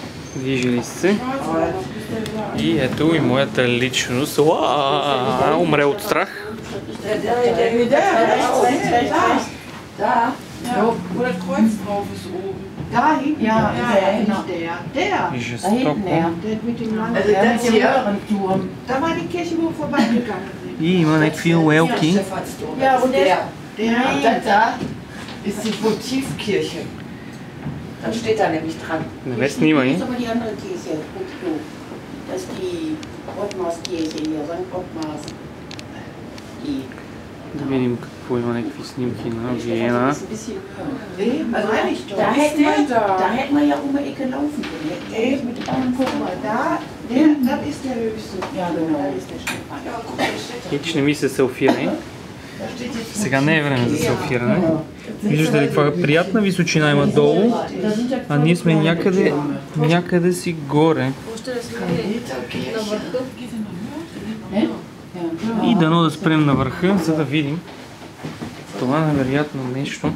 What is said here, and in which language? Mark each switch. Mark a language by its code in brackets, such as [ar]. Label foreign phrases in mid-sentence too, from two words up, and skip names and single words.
[bg] Движили се. И ето и моята личност. Умре от страх. [de] Da hinten, ja, nicht der. [bg] Жестоко. [de] Da war die Kirche, wo wir vorbeigegangen sind. [bg] И има някакви уелки. [de] Ja, und Da ist die Votivkirche. Dann steht da nämlich dran. [bg] Не ме снимай. [de] Das ist aber die andere Kirche. Das ist die Ottmarskirche hier, St. Ottmars. Die. [bg] Да видим какво има, някакви снимки на Виена. [de] Da hätten wir ja um die Ecke laufen können. Guck mal, das ist der höchste. Ja, genau. Da ist der Stein. [bg] Хич не ми се селфирай. Сега не е време за селфиране. Виждате ли каква приятна височина има долу, а ние сме някъде си горе. И дано да спрем на върха, за да видим това невероятно нещо.